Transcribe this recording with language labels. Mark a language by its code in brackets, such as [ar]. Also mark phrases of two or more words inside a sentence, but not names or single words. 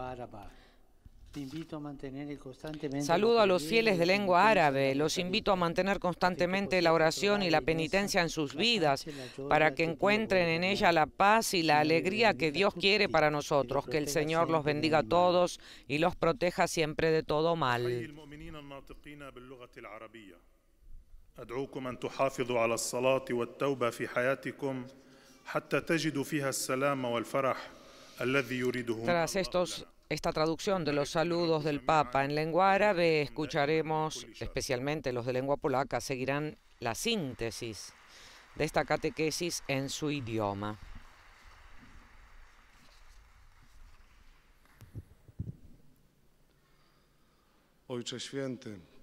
[es] Saludo a los fieles de lengua árabe. Los invito a mantener constantemente la oración y la penitencia en sus vidas para que encuentren en ella la paz y la alegría que Dios quiere para nosotros. Que el Señor los bendiga a todos y los proteja siempre de todo mal. [ar] أدعوكم أن تحافظوا على الصلاة والتوبة في حياتكم حتى تجدوا فيها السلام والفرح الذي يريده. [es] Tras esta traducción de los saludos del Papa en lengua árabe, escucharemos, especialmente los de lengua polaca, seguirán la síntesis de esta catequesis en su idioma. [pl] Ojcze Święty,